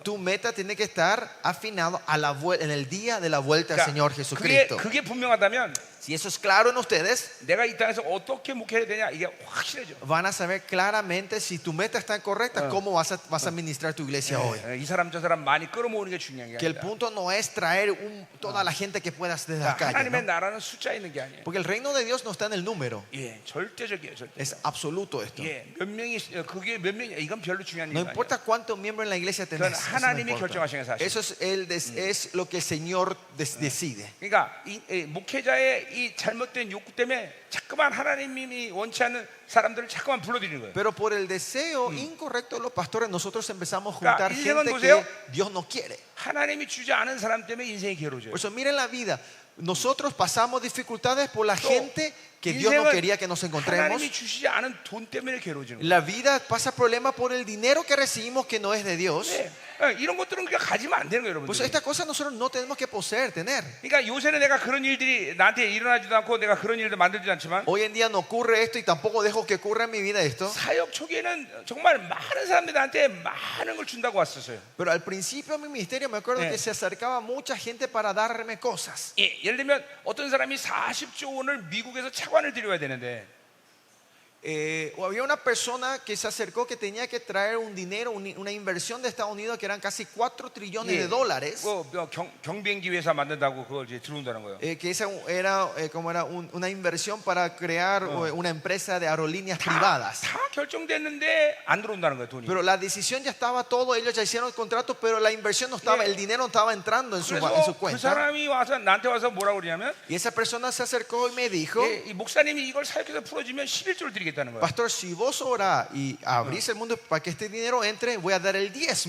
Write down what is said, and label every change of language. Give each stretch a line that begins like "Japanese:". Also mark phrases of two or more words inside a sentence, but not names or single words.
Spanish: Tu meta tiene que estar afinado en el día de la vuelta al Señor Jesucristo.
Korean: 그게 분명하다면
Spanish: Si eso es claro en ustedes,
Korean: 내가 이 땅에서 어떻게 목회해야 되냐 이게 확실해져.
Spanish: van a saber claramente si tu meta está correcta, cómo vas a administrar tu iglesia hoy.
Korean: 이 사람 저 사람 많이 끌어모으는 게 중요한 게
Spanish: Que el
Korean: 아니라
Spanish: punto no es traer toda la gente que puedas desde la calle,
Korean: 하나님의
Spanish: ¿no?
Korean: 나라는 숫자 있는 게 아니에요.
Spanish: Porque el reino de Dios no está en el número,
Korean: 절대적이에요, 절대.
Spanish: es absoluto esto.
Korean: 몇 명이 그게 몇 명이 이건 별로 중요한
Spanish: No
Korean: 일 아니에요.
Spanish: importa cuántos miembros en la iglesia tenés.
Korean: 그건
Spanish: Eso, no
Korean: 하나님이
Spanish: importa.
Korean: 결정하시는 사실.
Spanish: Eso es lo que el Señor decide.
Korean: 그러니까 이 목회자의 이 잘못된 욕구 때문에 자꾸만 하나님이 원치 않는 사람들을 자꾸만 불러들이는 거예요.
Spanish: Pero por el deseo incorrecto de los pastores, nosotros empezamos a Claro, juntar
Korean: 인생은
Spanish: gente
Korean: 보세요.
Spanish: que Dios no quiere.
Korean: 하나님이 주지 않은 사람 때문에 인생이 괴로워져요.
Spanish: Por eso miren la vida. Nosotros pasamos dificultades por la gente que Dios no
Korean: 인생은
Spanish: quería que nos encontremos.
Korean: 하나님이 주시지 않은 돈 때문에 괴로워지는 거예요.
Spanish: La vida pasa problemas por el dinero que recibimos que no es de Dios.
Korean: 이런 것들은 그냥 가지면 안 되는 거예요,
Spanish: Pues
Korean: 여러분들.
Spanish: estas cosas nosotros no tenemos que poseer, tener.
Korean: 그러니까 요새는 내가 그런 일들이 나한테 일어나지도 않고 내가 그런 일도 만들지도 않지만
Spanish: Hoy en día no ocurre esto y tampoco dejo que ocurra en mi vida esto.
Korean: 사역 초기에는 정말 많은 사람들이 나한테 많은 걸 준다고 왔었어요.
Spanish: Pero al principio de mi ministerio me acuerdo que se acercaba mucha gente para darme cosas.
Korean: 예를 들면 어떤 사람이 40조 원을 미국에서 차관을 들여야 되는데
Spanish: había una persona que se acercó que tenía que traer un dinero, una inversión de Estados Unidos que eran casi 4 trillones de dólares.
Korean: 경비행기 회사 만든다고 그걸 이제 들어온다는 거예요.
Spanish: Que esa era, una inversión para crear una empresa de aerolíneas privadas.
Korean: 다 결정됐는데 안 들어온다는 거예요, 돈이.
Spanish: Pero la decisión ya estaba todo, ellos ya hicieron el contrato, pero la inversión no estaba, el dinero no estaba entrando en su
Korean: 그래서 그
Spanish: cuenta.
Korean: 사람이 와서 나한테 와서 뭐라고 그러냐면
Spanish: Y esa persona se acercó y me dijo,
Korean: 이 목사님이 이걸 사역해서 풀어주면 11조를 드리겠다는 거예요.
Spanish: pastor, si vos orás y abrís el mundo para que este dinero entre, voy a dar el diezmo.